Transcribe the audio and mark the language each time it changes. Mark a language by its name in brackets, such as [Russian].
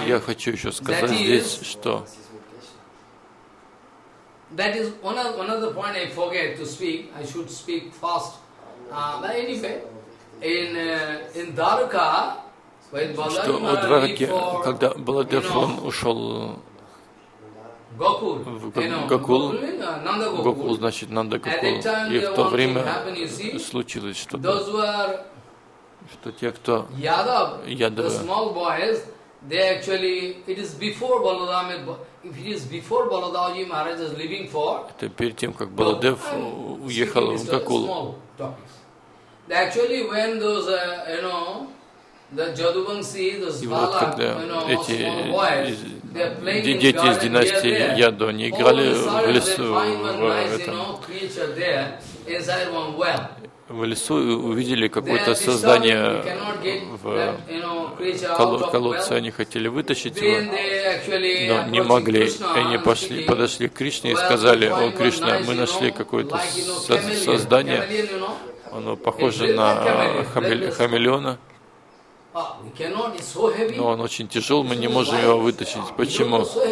[Russian] я хочу еще сказать здесь, что [English] that is another point I forget to speak. I should speak fast. But anyway, in Dwarka, when Baladev [Russian] когда Баладев ушел в Гокул, Гокул значит Нандагокул, и в то время случилось что-то. Что те, кто [English] Ядавы, the small boys, they actually, it is before Balaram, if it is before Baladevji Maharaj is leaving for. [Russian] Это перед тем как Баладев уехал в Гокулу. [English] Actually, when those you know the Jadubansi, those Bala, you know, [Russian] эти, [English] small boys, they're playing in the garden. [Russian] Ядо, они играли в лесу, в лесу увидели какое-то создание в колодце, они хотели вытащить его, но не могли. Они пошли, подошли к Кришне и сказали: «О, Кришна, мы нашли какое-то создание, оно похоже на хамелеона, но он очень тяжел, мы не можем его вытащить. Почему?